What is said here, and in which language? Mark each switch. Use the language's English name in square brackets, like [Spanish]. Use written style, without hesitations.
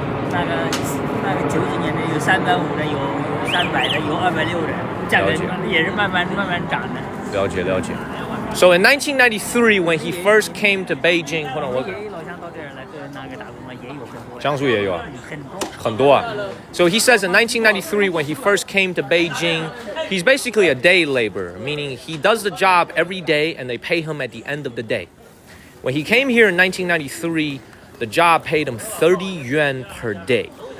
[Chinese] 那个90几年的有350的，有300的，有260的，价格也是慢慢涨的。了解。 [English] So in 1993, when he first came to Beijing, hold on, [Chinese] 老乡到这儿来那个打工嘛，也有很多。江苏也有啊。很多啊。 [English] So he says in 1993, when he first came to Beijing, he's basically a day laborer, meaning he does the job every day and they pay him at the end of the day. When he came here in 1993, the job paid him 30 yuan per day.